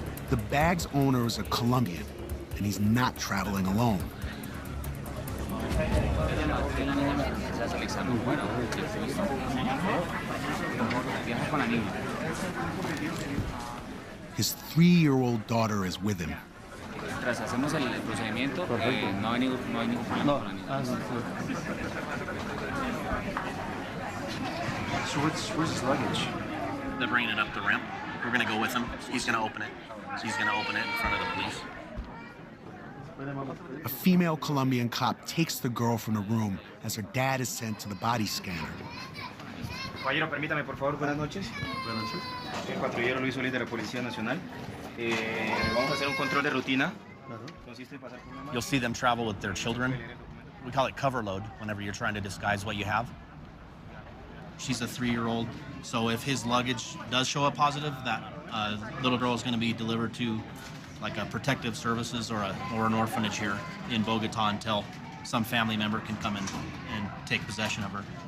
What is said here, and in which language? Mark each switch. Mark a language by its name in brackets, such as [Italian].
[English] The bag's owner is a Colombian, and he's not traveling alone. His 3-year-old daughter is with him. [Spanish] Tras hacemos el procedimiento, no hay ningún problema. [English] So where's his luggage? They're bringing it up the ramp. We're going to go with him. He's going to open it. So he's going to open it in front of the police. A female Colombian cop takes the girl from the room as her dad is sent to the body scanner. [Spanish] Caballero, permítame, por favor. Buenas noches. Buenas noches. Soy el patrullero Luis Solís de la Policía Nacional. Vamos a hacer un control de rutina. Consiste en pasar por una mano. [English] You'll see them travel with their children. We call it cover load whenever you're trying to disguise what you have. She's a 3-year-old, so if his luggage does show up positive, that little girl is going to be delivered to like a protective services or an orphanage here in Bogota until some family member can come in and take possession of her.